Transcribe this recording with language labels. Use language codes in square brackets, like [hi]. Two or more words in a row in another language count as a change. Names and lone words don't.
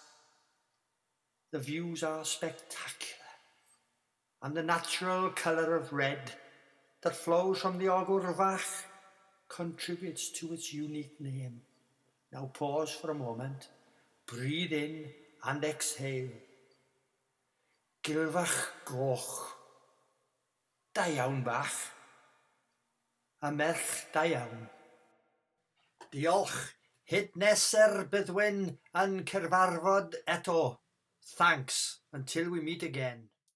[en] The views are spectacular, and the natural colour of red that flows from the Gilfach contributes to its unique name. Now pause for a moment, breathe in and exhale. [cy] Gilfach Goch, da iawn bach, a merch da iawn. Diolch, hyd neser byddwn yn cyfarfod eto. [en] Thanks, until we meet again.